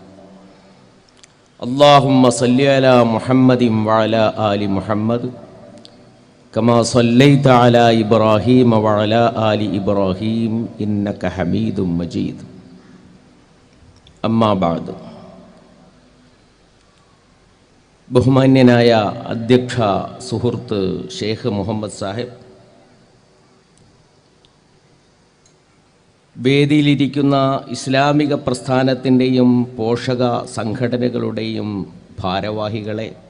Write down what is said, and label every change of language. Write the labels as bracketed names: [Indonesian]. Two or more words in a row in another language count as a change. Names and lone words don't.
[Arabic] اللهم صل على محمد وعلى آل محمد كما صليت على إبراهيم وعلى آل إبراهيم إنك حميد مجيد أما بعد. [Malayalam] ബഹുമാന്യനായ അധ്യക്ഷ സുഹൃത്ത് ഷെയ്ഖ് മുഹമ്മദ് സാഹിബ്, വേദിയിലിരിക്കുന്ന ഇസ്ലാമിക പ്രസ്ഥാനത്തിൻ്റെയും പോഷക സംഘടനകളുടെയും ഭാരവാഹികളെ,